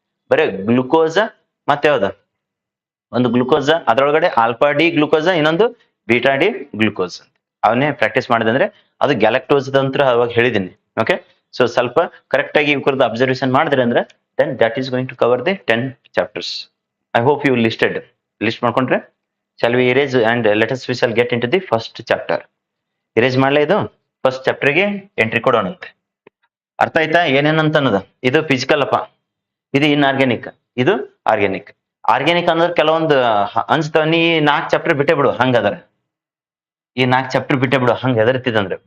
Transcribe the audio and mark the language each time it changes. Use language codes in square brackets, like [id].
[kn] ಬರೀ ಗ್ಲುಕೋಸ್ ಮತ್ತೆ ಯಾವ್ದು ಒಂದು ಗ್ಲುಕೋಸ್, ಅದ್ರೊಳಗಡೆ ಆಲ್ಫಾ ಡಿ ಗ್ಲುಕೋಸ್, ಇನ್ನೊಂದು ಬೀಟಾ ಡಿ ಗ್ಲುಕೋಸ್. ಅವನ್ನೇ ಪ್ರಾಕ್ಟೀಸ್ ಮಾಡಿದಂದ್ರೆ ಅದು ಗ್ಯಾಲಕ್ಟೋಸ್ ಅಂತ ಅವಾಗ ಹೇಳಿದ್ದೀನಿ. ಓಕೆ, ಸೊ ಸ್ವಲ್ಪ ಕರೆಕ್ಟ್ ಆಗಿ ಇವ್ರದ್ದು ಅಬ್ಸರ್ವೇಷನ್ ಮಾಡಿದ್ರೆ ಅಂದ್ರೆ [en] then that is going to cover the 10 chapters. I hope you list [kn] ಮಾಡ್ಕೊಂಡ್ರೆ. [en] Shall we erase and we shall get into the first chapter. [kn] Erase ಮಾಡ್ಲೇ ಇದು ಫಸ್ಟ್ ಚಾಪ್ಟರ್ಗೆ ಎಂಟ್ರಿ ಕೊಡೋಣ. ಅರ್ಥ ಆಯ್ತಾ ಏನೇನಂತ ಅನ್ನೋದು? ಇದು ಫಿಸಿಕಲ್ ಅಪ್ಪ, ಇದು ಇನ್ಆರ್ಗ್ಯಾನಿಕ್, ಇದು ಆರ್ಗ್ಯಾನಿಕ್. ಆರ್ಗ್ಯಾನಿಕ್ ಅನ್ನೋದು ಕೆಲವೊಂದು ಅನ್ಸ್ತಾವ, ನೀ 4 ಚಾಪ್ಟರ್ ಬಿಟ್ಟೆ ಬಿಡು ಹಂಗದಾರ, ಈ 4 ಚಾಪ್ಟರ್ ಬಿಟ್ಟೆ ಬಿಡು ಹಂಗ ಎದರ್ತಿದಂದ್ರೆ.